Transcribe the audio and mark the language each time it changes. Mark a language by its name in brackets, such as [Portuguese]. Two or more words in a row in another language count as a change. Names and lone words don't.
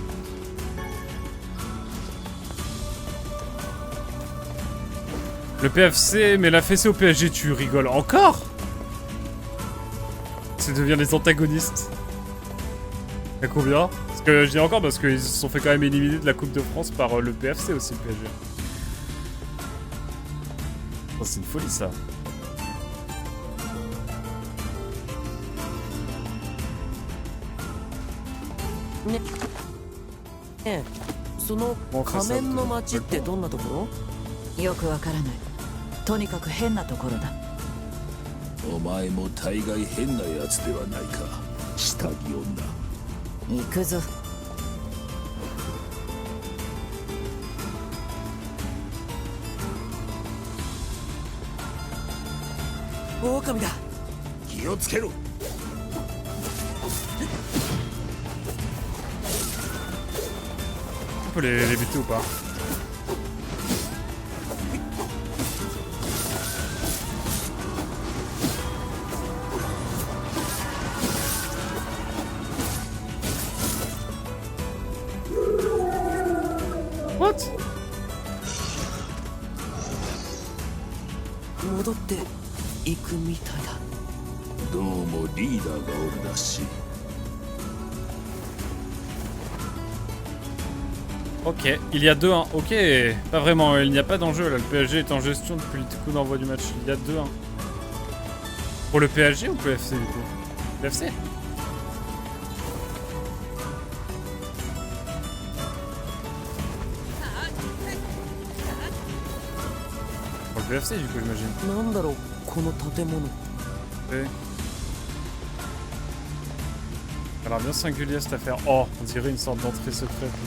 [French] Le PFC, mais la fessée au PSG, tu rigoles encore? Ça devient les antagonistes. Y'a combien? Parce que je dis encore parce qu'ils se sont fait quand même éliminer de la Coupe de France par le PFC aussi, le PSG. Oh, c'est une folie ça. [Japanese] ねえ、その仮面の町ってどんなところ？よくわからない。とにかく変なところだ。お前も大概変なやつではないか、下着女。行くぞ。狼だ。気をつけろ。 [French] On peut les buter ou pas? [English] What? [Japanese] 戻って行くみたいだ。どうもリーダーがおるらしい。 [French] Ok, il y a 2-1. Ok, pas vraiment, il n'y a pas d'enjeu là. Le PSG est en gestion depuis le coup d'envoi du match. Il y a 2-1. Pour le PSG ou pour le FC du coup? Le FC? Pour le PFC du coup, j'imagine. [Japanese] なんだろうこの建物。 [French] Ok. Alors bien singulier cette affaire. Oh, on dirait une sorte d'entrée secrète.